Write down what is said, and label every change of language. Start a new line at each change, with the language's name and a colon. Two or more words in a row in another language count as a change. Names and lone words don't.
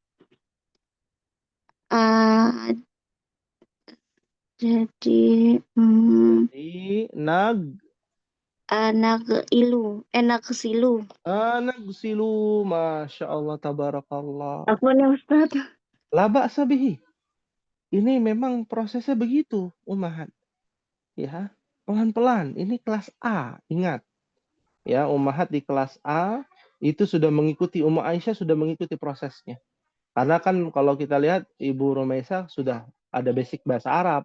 Arabic: Jadi nagsilu. Nagsilu. Masya Allah, tabarakallah.
Indonesian: Apa nih Ustaz?
Arabic: La ba'sa bihi.
Indonesian: Ini memang prosesnya begitu, Ummahat. Ya, pelan-pelan. Ini kelas A, ingat. Ya, Ummahat di kelas A itu sudah mengikuti, Ummu Aisyah sudah mengikuti prosesnya. Karena kan kalau kita lihat Ibu Rumaisah sudah ada basic bahasa Arab.